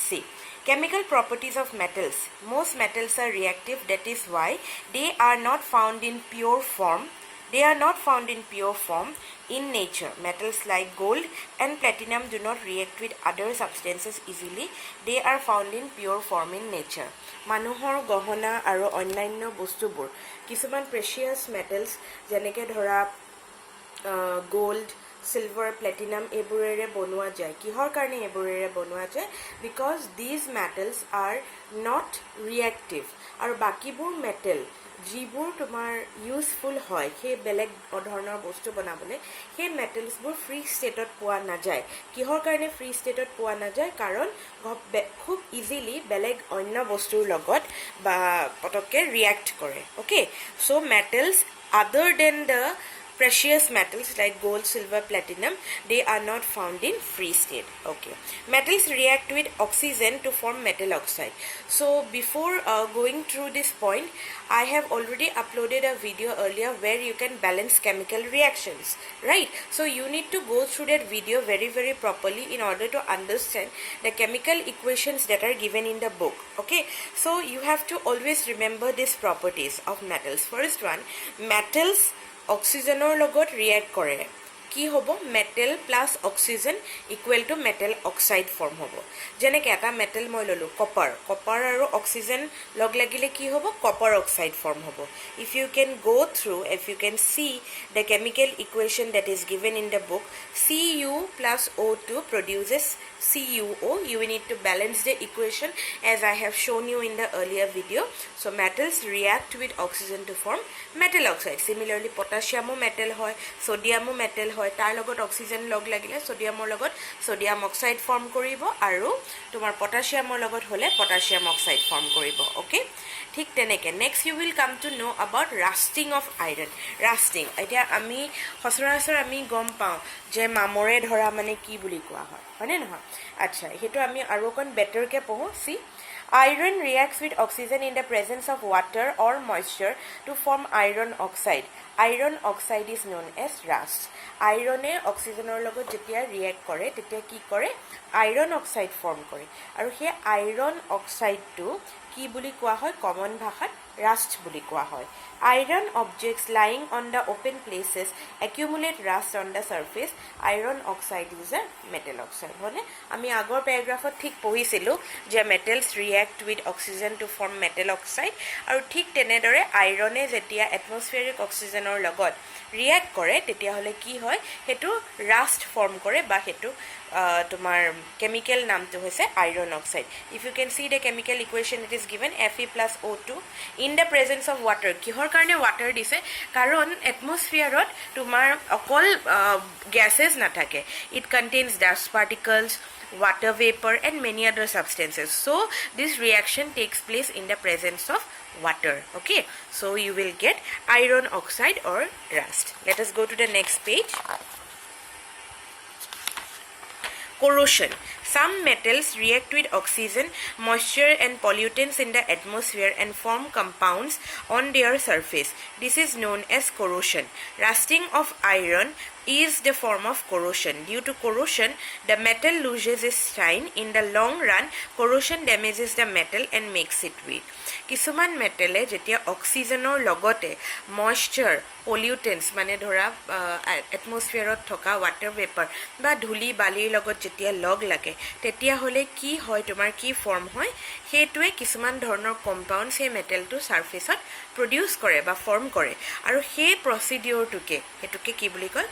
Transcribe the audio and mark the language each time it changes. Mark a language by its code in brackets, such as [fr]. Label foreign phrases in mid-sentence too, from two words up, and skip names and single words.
[en] See, chemical properties of metals. Most metals are reactive, that is why they are not found in pure form. They are not found in pure form in nature. Metals like gold and platinum do not react with other substances easily. They are found in pure form in nature. [as] মানুহৰ গহনা আৰু অন্যান্য বস্তুবোৰৰ কিছুমান [en] precious metals [as] যেনেকৈ ধৰা [en] gold, silver, platinum [as] এইবোৰেৰে বনোৱা যায়. কিহৰ কাৰণে এইবোৰেৰে বনোৱা যায়? [en] Because these metals are not reactive. [as] আৰু বাকীবোৰ মেটেল যিবোৰ তোমাৰ ইউজফুল হয় সেই বেলেগ ধৰণৰ বস্তু বনাবলে সেই মেটেলছবোৰ [en] free stateত [as] পোৱা নাযায়। কিহৰ কাৰণে [en] free stateত [as] পোৱা নাযায়? কাৰণ খুব ইজিলি বেলেগ অন্য বস্তুৰ লগত বা পটককে ৰিয়াক্ট কৰে। [en] Okay, so metals other than the precious metals like gold, silver, platinum, they are not found in free state. Okay, metals react with oxygen to form metal oxide. So before going through this point, I have already uploaded a video earlier where you can balance chemical reactions, right? So you need to go through that video very properly in order to understand the chemical equations that are given in the book. Okay, so you have to always remember these properties of metals. First one, metals [as] অক্সিজেনৰ লগত ৰিয়েক্ট কৰে। কি হ'ব? [en] metal plus oxygen equal to metal oxide form [as] হ'ব। যেনেকৈ এটা মেটেল মই ল'লোঁ কপাৰ, কপাৰ আৰু অক্সিজেন লগ লাগিলে কি হ'ব? [en] copper oxide form [as] হ'ব। [en] If you can go through, if you can see the chemical equation that is given in the book, Cu plus O2 produces CuO. You need to balance the equation as I have shown you in the earlier video. So metals react with oxygen to form metal oxide. Similarly, potassium metal [as] হয়, [en] sodium metal [as] হয়, তাৰ লগত oxygen লগ লাগিলে sodium লগত [en] sodium oxide form [as] কৰিব আৰু তোমাৰ potassium লগত হ'লে [en] potassium oxide form [as] কৰিব. [en] Okay, [as] ঠিক তেনেকে [en] next you will come to know about rusting of iron. [as] Rusting এতিয়া আমি সচৰাচৰ আমি গম পাওঁ যে মামৰে ধৰা মানে কি বুলি কোৱা হয়, হয়নে নহয়? আচ্ছা, হেতু আমি আৰু কোন বেটাৰকে পঢ়ো। [en] সি iron reacts with oxygen in the presence of water or moisture to form iron oxide. Iron oxide is known as rust. Iron oxygenৰ [as] লগত যেতিয়া ৰিয়েক্ট কৰে তেতিয়া কি কৰে? [en] iron oxide form [as] কৰে। আৰু সেই [en] iron oxideটো [as] কি বুলি কোৱা হয়? কমন ভাষাত rust বুলি কোৱা হয়। [en] Iron objects lying on the open places accumulate rust on the surface. Iron oxide is a metal oxide. [as] হলে আমি আগৰ প্যাৰাগ্ৰাফত ঠিক পঢ়িছিলো যে [en] metals react with oxygen to form metal oxide, [as] আৰু ঠিক তেনেদৰে আইৰণে যেতিয়া [en] atmospheric oxygenৰ [as] লগত ৰিয়েক্ট কৰে তেতিয়া হলে কি হয়? হেতু rust ফৰ্ম কৰে বা হেতু তোমার chemical নামটো হৈছে [en] iron oxide. If you can see the chemical equation, it is given Fe plus O2 in the presence of water. [as] কিহৰ কাৰণে water দিছে? কাৰণ atmosphereত তোমাৰ অকল gases নাথাকে. [en] It contains dust particles, water vapor and many other substances. So this reaction takes place in the presence of water. Okay, so you will get iron oxide or rust. Let us go to the next page. Corrosion. Some metals react with oxygen, moisture and pollutants in the atmosphere and form compounds on their surface. This is known as corrosion. Rusting of iron is the form of corrosion. Due to corrosion, the metal loses its shine. In the long run, corrosion damages the metal and makes it weak. [as] কিছুমান মেটেলে যেতিয়া অক্সিজেনৰ লগতে [en] moisture, pollutants [as] মানে ধৰা এটমস্ফিয়াৰত থকা [en] water vapour [as] বা ধূলি বালিৰ লগত যেতিয়া লগ লাগে তেতিয়া হলে কি হয়? তোমাৰ কি ফৰ্ম হয়? হেতুৱে কিছুমান ধৰণৰ কম্পাউণ্ড সেই [en] metalটো surfaceত produce [as] কৰে বা ফৰ্ম কৰে, আৰু সেই প্ৰসিডিউৰটোকে হেতুকে কি বুলি কয়?